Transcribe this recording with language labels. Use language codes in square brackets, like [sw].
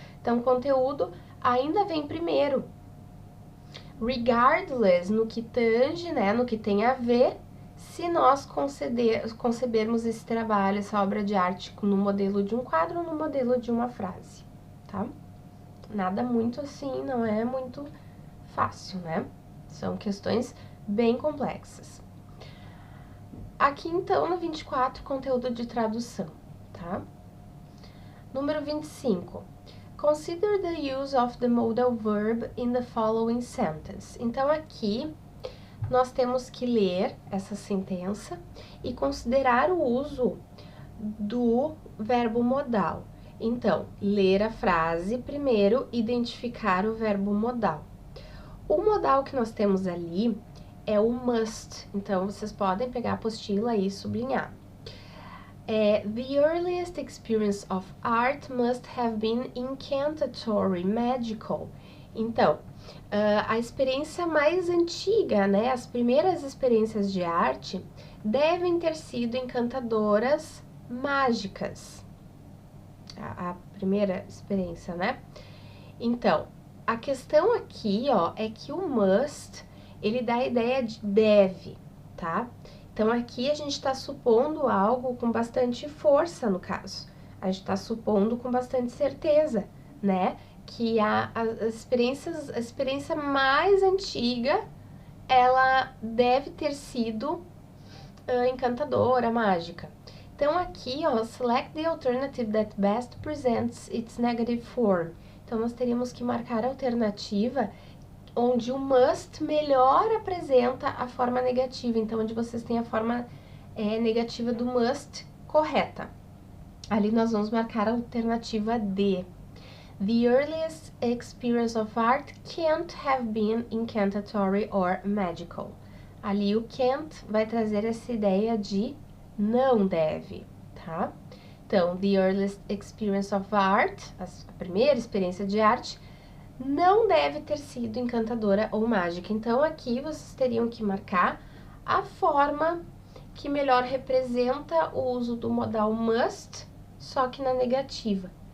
[pt] Então, conteúdo ainda vem primeiro. [en] Regardless, [pt] no que tange, né, no que tem a ver, se nós concebermos esse trabalho, essa obra de arte no modelo de um quadro ou no modelo de uma frase, tá? Nada muito assim, não é muito fácil, né? São questões bem complexas. Aqui, então, no 24, conteúdo de tradução, tá? Número 25. [en] Consider the use of the modal verb in the following sentence. [pt] Então, aqui nós temos que ler essa sentença e considerar o uso do verbo modal. Então, ler a frase primeiro, identificar o verbo modal. O modal que nós temos ali é o must, então vocês podem pegar a apostila e sublinhar. [en] The earliest experience of art must have been incantatory, magical. [pt] Então, a experiência mais antiga, né, as primeiras experiências de arte devem ter sido encantadoras, mágicas. A primeira experiência, né? Então, a questão aqui, ó, é que o must, ele dá a ideia de deve, tá? Então, aqui a gente está supondo algo com bastante força, no caso. A gente está supondo com bastante certeza, né? Que a experiência mais antiga, ela deve ter sido encantadora, mágica. Então, aqui, ó, [en] select the alternative that best presents its negative form. [pt] Então, nós teríamos que marcar a alternativa onde o must melhor apresenta a forma negativa. Então, onde vocês têm a forma negativa do must correta. Ali nós vamos marcar a alternativa D. [en] The earliest experience of art can't have been incantatory or magical. [pt] Ali o can't vai trazer essa ideia de não deve, tá? Então, [en] the earliest experience of art, [pt] a primeira experiência de arte, não deve ter sido encantadora ou mágica. Então, aqui vocês teriam que marcar a forma que melhor representa o uso do modal must, só que na negativa.